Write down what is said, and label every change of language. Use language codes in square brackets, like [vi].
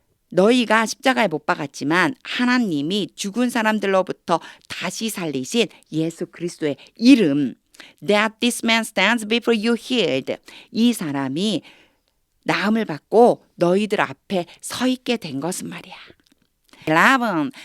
[ko] 너희가 십자가에 못 박았지만 하나님이 죽은 사람들로부터 다시 살리신 예수 그리스도의 이름. [en] That this man stands before you healed. [ko] 이 사람이 나음을 받고 너희들 앞에 서 있게 된 것은 말이야. 11.